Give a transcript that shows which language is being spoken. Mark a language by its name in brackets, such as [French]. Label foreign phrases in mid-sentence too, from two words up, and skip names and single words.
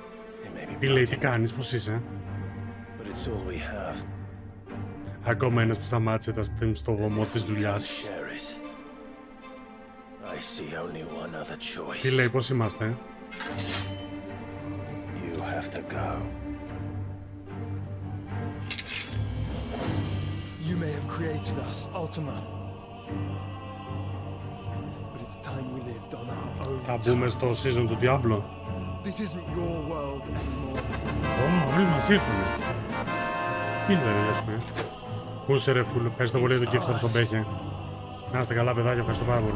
[Greek] Τι λέει, τι κάνεις, πώς είσαι? Ακόμα ένας που σταμάτησε τα stream στο βωμό της δουλειάς. Τι λέει, πώς είμαστε? [English] You have to go. You may have created us, Ultima. But it's time we lived on our own. [Greek] Θα μπούμε στο season του Diablo. [English] This isn't your world anymore. [Greek] Όλοι μαζί ήρθαμε. Τι είναι, λες με. Πού είσαι ρε φούλ, ευχαριστώ πολύ για το gift στον Μπέχε. Να είστε καλά, παιδάκια, ευχαριστώ πάρα πολύ.